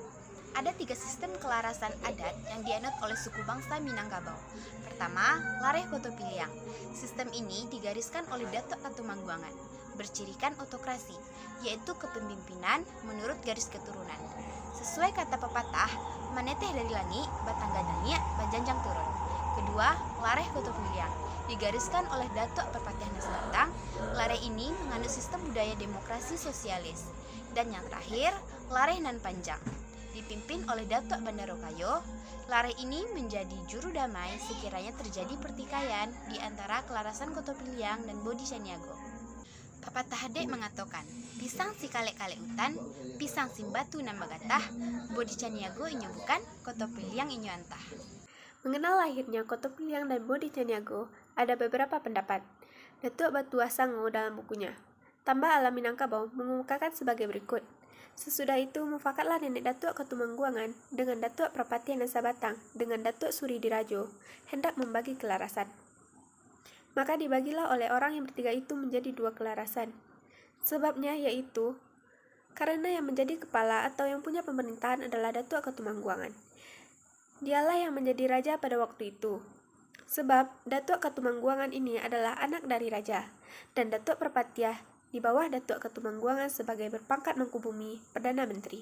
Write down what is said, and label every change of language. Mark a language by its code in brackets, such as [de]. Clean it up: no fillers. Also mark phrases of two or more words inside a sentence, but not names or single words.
[id] Ada 3 sistem kelarasan adat yang dianut oleh suku bangsa Minangkabau. Pertama, Lareh Boto Piliang. Sistem ini digariskan oleh Datuk Katumangguangan, bercirikan autokrasi, yaitu kepemimpinan menurut garis keturunan. Sesuai kata pepatah, [min] maneteh dari langit, batang gadangnya, banjanjang turun. [id] kedua, Lareh Kota Piliang, digariskan oleh Datuk Perpatian Batang. Lareh ini menganut sistem budaya demokrasi sosialis. Dan yang terakhir, Lareh Nan Panjang, dipimpin oleh Datuk Bandarokayo. Lareh ini menjadi juru damai sekiranya terjadi pertikaian di antara Kelarasan Kota Piliang dan Bodi Caniago. Pepatah Hadek mengatakan, [min] pisang si kalek-kalek hutan, pisang si batu nan bagatah, Bodi Caniago inyo bukan, Kota Piliang inyo antah. [id] Mengenal lahirnya Kota Piliang dan Bodi Caniago, ada beberapa pendapat. Datuk Batua Sango dalam bukunya Tambah Alam Minangkabau mengemukakan sebagai berikut. Sesudah itu mufakatlah nenek Datuk Ketumangguangan dengan Datuk Perpatian Batang dengan Datuk Suri Dirajo hendak membagi kelarasan. Maka dibagilah oleh orang yang bertiga itu menjadi 2 kelarasan. Sebabnya yaitu karena yang menjadi kepala atau yang punya pemerintahan adalah Datuk Ketumangguangan. Dialah yang menjadi raja pada waktu itu. Sebab Datuk Ketumangguangan ini adalah anak dari raja, dan Datuk Perpatiah di bawah Datuk Ketumangguangan sebagai berpangkat Mangkubumi Perdana Menteri.